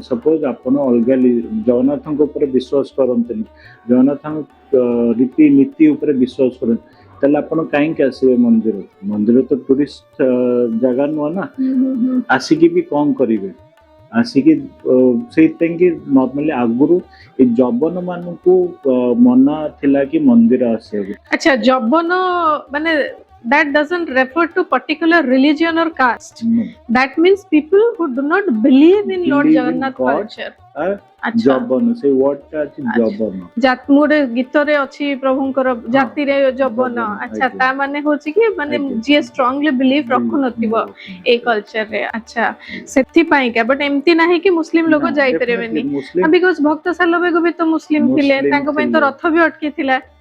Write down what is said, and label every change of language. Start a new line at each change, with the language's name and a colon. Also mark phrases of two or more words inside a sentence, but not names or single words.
Odia: ସପୋଜ ଆପଣ ଅଲଗା ଜଗନ୍ନାଥଙ୍କ ଉପରେ ବିଶ୍ୱାସ କରନ୍ତିନି, ଜଗନ୍ନାଥଙ୍କ ରୀତିନୀତି ଉପରେ ବିଶ୍ୱାସ କରନ୍ତି, ତାହେଲେ ଆପଣ କାହିଁକି ଆସିବେ ମନ୍ଦିର? ମନ୍ଦିର ତ ଟୁରିଷ୍ଟ ଜାଗା ନୁହଁ ନା, ଆସିକି ବି କଣ କରିବେ? ଆସିକି ସେଇଥିପାଇଁ କି ନର୍ମାଲି ଆଗରୁ ଏ ଯବନ ମାନଙ୍କୁ ମନା ଥିଲା କି ମନ୍ଦିର ଆସିବାକୁ। ଆଚ୍ଛା ଯବନ ମାନେ
English: that doesn't refer to particular religion or caste. That means people who do not believe in Lord Jagannath culture.
Odia: ଯବନ, ସେଇ ୱାର୍ଡଟା ଅଛି ଯବନ। ଗୋଟେ ଗୀତରେ ଅଛି ପ୍ରଭୁଙ୍କର ଜାତିରେ ଯବନ। ଆଚ୍ଛା ତା ମାନେ ହଉଛି କି ମାନେ ଯିଏ
English: strongly believe
Odia: ରଖୁନଥିବ ଏଇ କଲଚରରେ। ଆଚ୍ଛା ସେଥିପାଇଁକା, ବଟ୍ ଏମିତି ନାହିଁ କି ମୁସଲିମ ଲୋକ ଯାଇପାରିବେନି, ବିକଜ ଭକ୍ତ ସାଲବେଗ ବି ତ ମୁସଲିମ ଥିଲେ, ତାଙ୍କ ପାଇଁ ତ ରଥ ବି ଅଟକିଥିଲା।